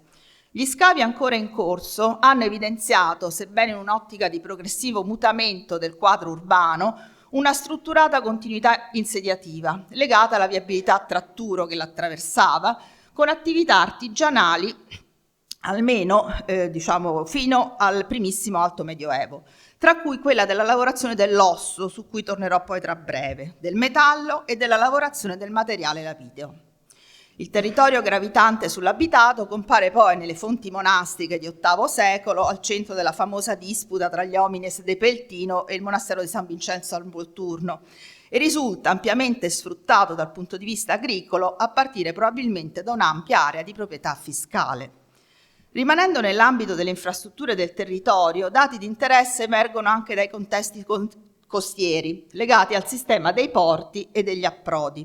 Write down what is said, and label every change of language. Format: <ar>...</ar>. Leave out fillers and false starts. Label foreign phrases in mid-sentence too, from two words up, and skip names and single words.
<it>Gli scavi ancora in corso hanno evidenziato, sebbene in un'ottica di progressivo mutamento del quadro urbano, una strutturata continuità insediativa legata alla viabilità a tratturo che l'attraversava, con attività artigianali almeno fino al primissimo Alto Medioevo, tra cui quella della lavorazione dell'osso, su cui tornerò poi tra breve, del metallo e della lavorazione del materiale lapideo. Il territorio gravitante sull'abitato compare poi nelle fonti monastiche di VIII secolo, al centro della famosa disputa tra gli</it> <la>homines de Peltino</la> <it>e il monastero di San Vincenzo al Volturno, e risulta ampiamente sfruttato dal punto di vista agricolo, a partire probabilmente da un'ampia area di proprietà fiscale. Rimanendo nell'ambito delle infrastrutture del territorio, dati di interesse emergono anche dai contesti costieri, legati al sistema dei porti e degli approdi.</it>